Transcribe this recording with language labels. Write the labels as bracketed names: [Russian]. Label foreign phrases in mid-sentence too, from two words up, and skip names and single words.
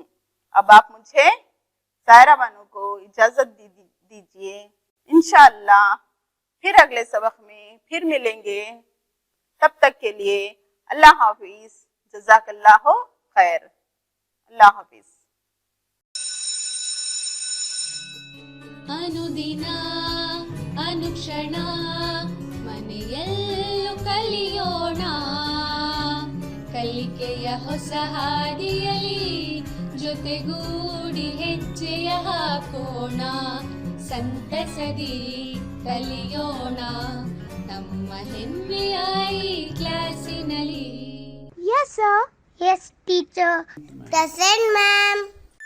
[Urdu] اب آپ مجھے سائرہ بانو کو اجازت دیجیے. [Arabic] انشاءاللہ [Urdu] پھر اگلے سبق میں پھر ملیں گے. تب تک کے لیے اللہ حافظ. [Arabic] جزاک اللہ خیر. [Urdu] اللہ حافظ. [Kannada] ಅನುದಿನ ಅನುಕ್ಷಣ ಮನೆಯಲ್ಲೂ ಕಲಿಯೋಣ ಕಲಿಕೆಯ ಹೊಸ ಹಾದಿಯಲಿ ಜೊತೆಗೂಡಿ ಹೆಜ್ಜೆಯ ಹಾಕೋಣ ಸಂತಸದಿ ಕಲಿಯೋಣ ನಮ್ಮ ಹೆಮ್ಮೆಯಾಯಿ ಕ್ಲಾಸಿನಲ್ಲಿ. [English] Yes, sir. Yes, teacher. Present, ma'am.